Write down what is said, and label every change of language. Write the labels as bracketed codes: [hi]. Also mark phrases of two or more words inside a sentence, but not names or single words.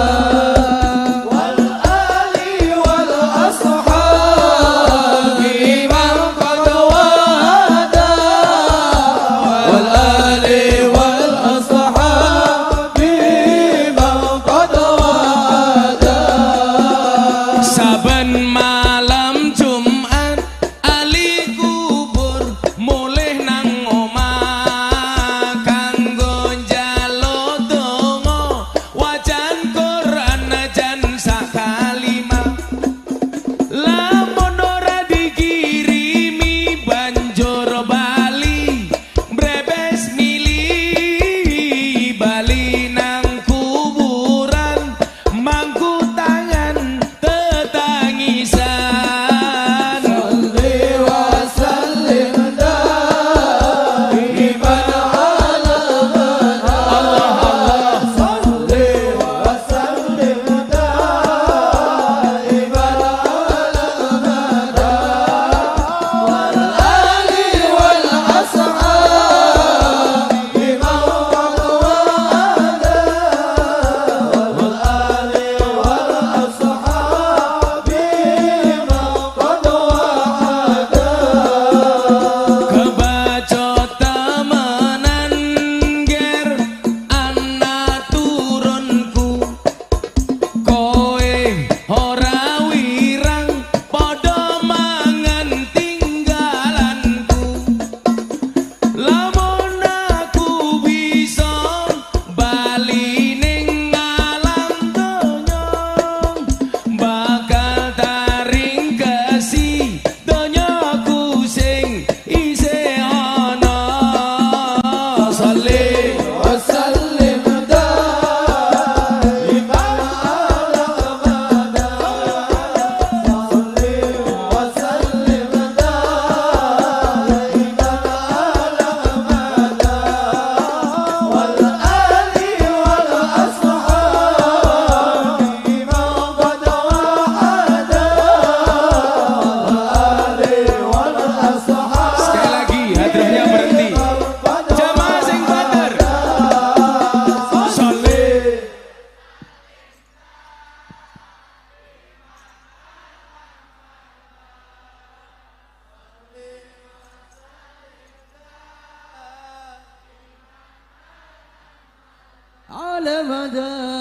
[ar] والآل والأصحاب من قد وعى. والآل والأصحاب من قد وعى. [jv] Saben malam Jumat ali kubur mulih nang omah kanggo njaluk donga wajan Quran najan sakalimah. Lamun ora dikirimi banjur bali brebes mili bali nang kuburan mangku tangan tetangisan. [ar] صل وسلم دائما على الله. صل وسلم دائما على والآل والأصحاب من قد وعى. والآل والأصحاب من قد وعى. [jv] Kebaca temenan ger anak turunku, kowe ora wirang padha mangan tinggalanku. Lamun aku bisa bali ning alam donya bakal taring kasih donyaku sing isih ana. [ar] صل وسلم دائما على أبدا. صل وسلم دائما على أبدا. والآل والأصحاب من قد وعد. والآل والأصحاب. [id] Sekali lagi hadrahnya berhenti. [jv] Jamaah sing banter. Sholli. [ar] على مدى